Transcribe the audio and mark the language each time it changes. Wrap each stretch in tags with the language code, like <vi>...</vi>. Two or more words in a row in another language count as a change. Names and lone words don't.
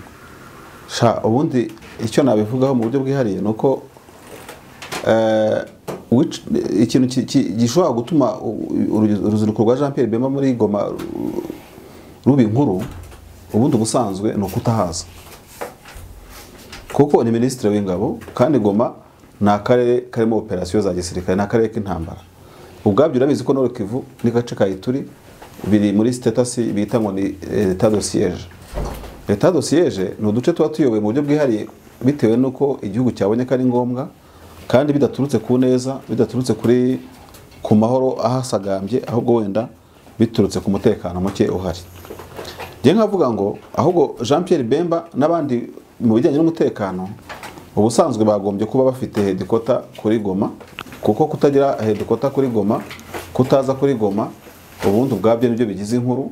<rw>Ubundi icyo nabivugaho mu buryo bwihariye nuko ikintu gishobora gutuma uruzinduko rwa Jean Pierre Bemba muri Goma rubi nkuru, ubundi ubusanzwe ni ukutahaza, kuko ni ministre w'ingabo kandi Goma ni akarere karimo operasiyo za gisirikare, ni akarere k'intambara. Ubwabyo urabizi ko Nord Kivu n'agace ka Ituri biri muri status bita ngo ni</rw> <fr>état de siège. État de siège</fr> <rw>ni uduce tuba tuyoboye mu buryo bwihariye bitewe nuko igihugu cyabonye ko ari ngombwa, kandi bidaturutse ku neza, bidaturutse ku mahoro ahasagambye, ahubwo wenda biturutse ku mutekano muke uhari. Ngiye nkavuga ngo ahubwo Jean Pierre Bemba n'abandi mu bijyanye n'umutekano ubusanzwe bagombye kuba bafite headquarter kuri Goma, kuko kutagira headquarter kuri Goma, kutaza kuri Goma, ubundi ubwabyo nibyo bigize inkuru.</rw>